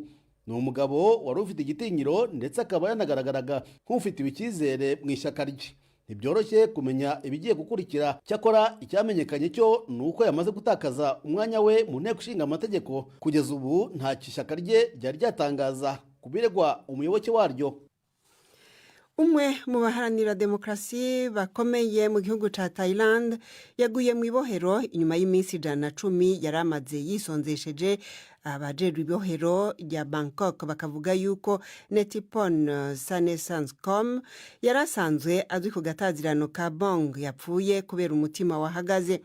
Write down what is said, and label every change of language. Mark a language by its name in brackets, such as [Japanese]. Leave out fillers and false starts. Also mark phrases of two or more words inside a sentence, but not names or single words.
[Kinyarwanda] Ni umugabo wari ufite igitinyiro ndetse akaba yanagaragaraga nk'ufitiwe icyizere mu ishyaka rye. Ntibyoroshye kumenya ibigiye gukurikira, cyakora icyamenyekanye cyo ni uko yamaze gutakaza umwanya we mu nteko ishinga amategeko. Kugeza ubu nta ishyaka rye ryari ryatangaza kubiregwa umuyoboke waryo. [Rundi] Umwe mu baharanira demokrasi bakomeye mu gihugu ca Thailand yaguye mu ibohero inyuma y'iminsi 110 yaramaze yisonzesheje. Abajejwe ibohero rya Bangkok bakavuga yuko Netipon Sanesanskom yarasanzwe azwi ku gatazirano ka Bong yapfuye kubera umutima wahagaze.